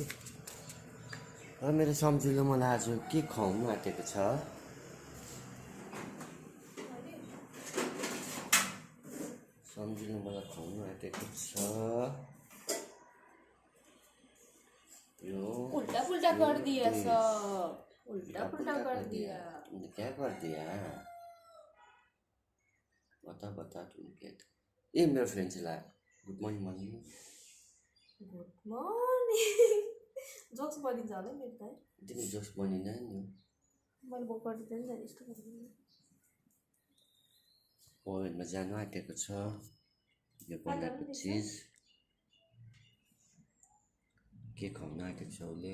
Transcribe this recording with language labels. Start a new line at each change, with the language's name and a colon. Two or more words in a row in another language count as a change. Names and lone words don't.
Nepali: र मेरो सम्झिलो मलाई आज के खुवाउनु आँटेको छ? सम्झिनु मलाई खुवाउनु आँटेको छ यो।
Hindi: उल्टा पुल्टा कर दिया सब। उल्टा पुल्टा कर दिया। तुमने क्या कर दिया? बता तुम क्या था? ये मेरे फ्रेंड से लाया।
English: good morning morning. good morning.
Nepali: जोक्स बनिन्छ होला मेरो त। तिमी जोक्स बनिँदैन नि। मैले बुक गरिदिँदैन नि यस्तो गरिदिनु। ओभनमा जानु आँटेको छ यो बनाएको चिज। के खुवाउनु आँटेको छ उसले?